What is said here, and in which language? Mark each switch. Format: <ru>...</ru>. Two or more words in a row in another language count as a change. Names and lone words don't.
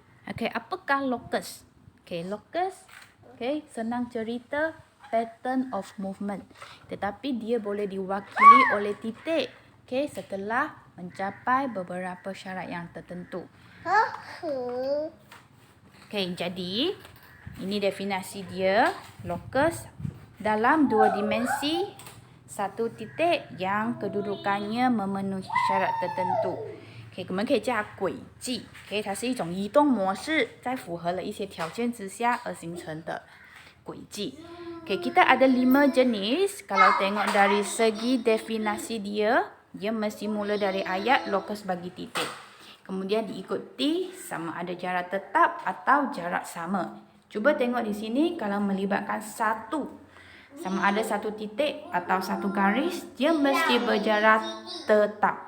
<ms>Okey, apakah locus? Okey, locus, okey, senang cerita</ms> <en>pattern of movement.</en> <ms>Tetapi dia boleh diwakili oleh titik, okey, setelah mencapai beberapa syarat yang tertentu. Okey, jadi ini definisi dia, locus dalam dua dimensi, satu titik yang kedudukannya memenuhi syarat tertentu。</ms> <zh>我们可以叫它轨迹，它是一种移动模式，在符合了一些条件之下而形成的轨迹。</zh> <ms>kita ada 5 jenis. Kalau tengok dari segi definisi dia, dia mesti mula dari ayat locus bagi titik. Kemudian diikuti sama ada jarak tetap atau jarak sama. Cuba tengok di sini, kalau melibatkan satu, sama ada satu titik atau satu garis, dia mesti berjarak tetap.</ms>